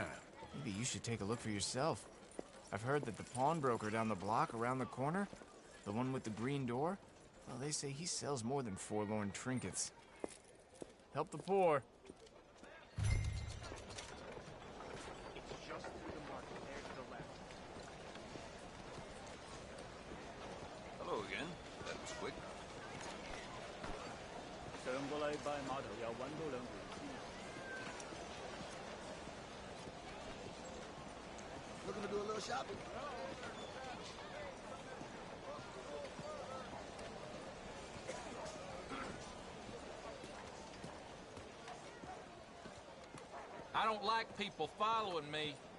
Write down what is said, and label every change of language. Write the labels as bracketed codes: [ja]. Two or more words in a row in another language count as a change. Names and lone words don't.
[en] Maybe you should take a look for yourself. I've heard that the pawnbroker down the block around the corner, the one with the green door, well, they say he sells more than forlorn trinkets. Help the poor. It's just through the market there to the left. Hello again. That was quick. [yue] 上個禮拜碼頭又揾到2條屍。 [en] Looking to do a little shopping? I don't like people following me.